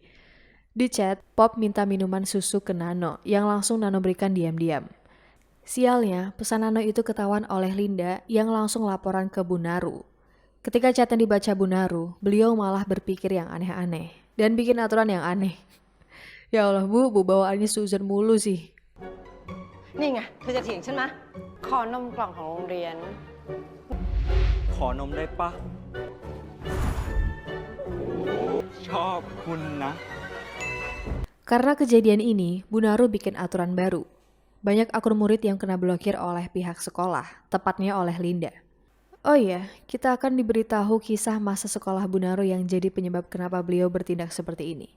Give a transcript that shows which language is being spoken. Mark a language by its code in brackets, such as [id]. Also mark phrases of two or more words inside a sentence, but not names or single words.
[id] Di chat, Pop minta minuman susu ke Nano yang langsung Nano berikan diam-diam. Sialnya, pesan Nano itu ketahuan oleh Linda yang langsung laporan ke Bu Naru. Ketika chat yang dibaca Bu Naru, beliau malah berpikir yang aneh-aneh dan bikin aturan yang aneh. Ya Allah Bu bawaannya Susan mulu sih. [th] นี่ไงเธอจะเถียงฉันมะ ขอนมกล่องของโรงเรียน ขอนมได้ปะ ชอบคุณนะ [id] Karena kejadian ini, Bu Naru bikin aturan baru. Banyak akun murid yang kena blokir oleh pihak sekolah, tepatnya oleh Linda. Oh iya, kita akan diberitahu kisah masa sekolah Bu Naru yang jadi penyebab kenapa beliau bertindak seperti ini.